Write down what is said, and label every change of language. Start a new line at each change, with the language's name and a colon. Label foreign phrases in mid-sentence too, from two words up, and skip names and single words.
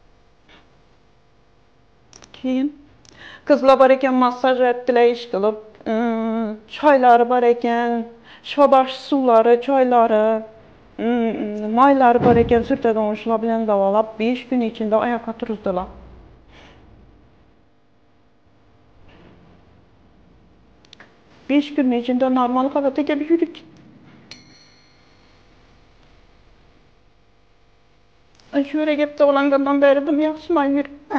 Uzbek: Keyin qizlar bor ekan, massaj etdilar, ish qilib, choylari bor ekan, shifobaxsh suvlari, choylari, moylari bor ekan, surtadan shular bilan davolab 5 kun ichida oyoqqa turdilar.
Turkish: Beş günün içinde normal hayata gelip yürüdük. Şöyle gelip de olanlardan beri de yaxşıman yürüp.